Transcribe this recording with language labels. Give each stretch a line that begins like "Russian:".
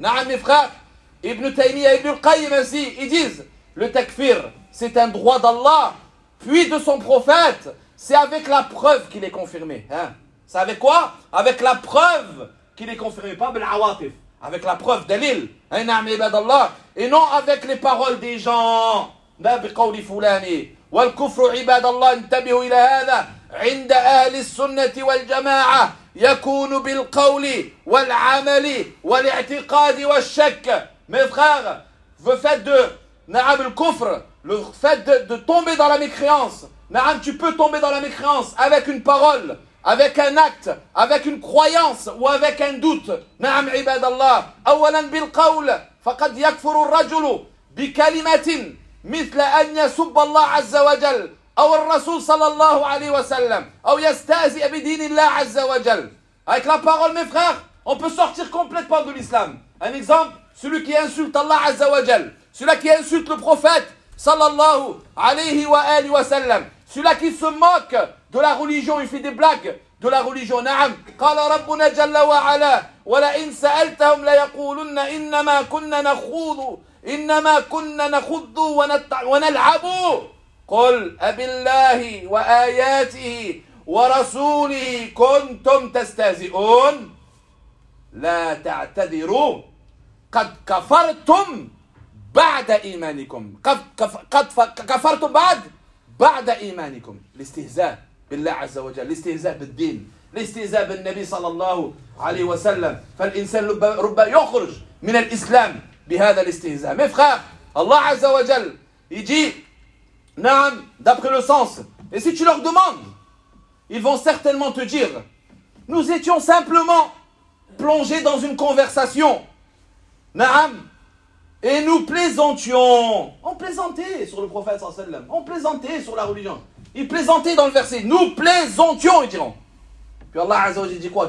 Arabic: نعم فخر
French: ابن تيمية ابن القيم ainsi ils disent le takfir c'est un droit d'Allah puis de son prophète, c'est avec la preuve qu'il est confirmé, hein? C'est avec quoi? Avec la preuve qu'il est confirmé, pas بالعواطف, avec la preuve دليل.
Arabic: نعم عباد الله.
French: Et non avec les paroles des gens.
Arabic: لا بقول فلاني والكفر عباد الله انتبهوا إلى هذا عند أهل السنة والجماعة يكون بالقول والعمل والاعتقاد والشك.
French: Mes frères, le fait de na'am al-kufr, le fait de tomber dans la mécréance, na'am, tu peux tomber dans la mécréance avec une parole, avec un acte, avec une croyance ou avec un doute.
Arabic: Na'am ibad Allah. أولا بالقول فقد يكفر الرجل بكلمة مثل أن يسب الله عز وجل أو الرسول صلى الله عليه وسلم أو يستهزئ بدين الله عز وجل.
French: Avec la parole, mes frères, on peut sortir complètement de l'islam. Un exemple, celui qui insulte Allah عز وجل, celui qui insulte le prophète صلى الله عليه وآله وسلم, celui qui se moque de la religion, il fait des blagues de la religion.
Arabic: نعم. قال ربنا جل وعلا ولئن سألتهم ليقولن إنما كنا نخوض إنما كنا نخوض ونلعب قل أبي الله وآياته ورسوله كنتم تستهزئون لا تعتذروا قد كفرتم بعد إيمانكم كفرتم بعد إيمانكم. الاستهزاء بالله عز وجل, الاستهزاء بالدين, الاستهزاء بالنبي صلى الله عليه وسلم. فالإنسان ربما يخرج من الإسلام بهذا الاستهزاء. مفخر الله عز وجل يجي Naam,
French: d'après le sens. Et si tu leur demandes, ils vont certainement te dire, nous étions simplement plongés dans une conversation. Naam, et nous plaisantions. On plaisantait sur le prophète sallallahu alayhi wa sallam. On plaisantait sur la religion. Ils plaisantaient dans le verset. Nous plaisantions, ils diront. Puis Allah azza wa jalla dit quoi?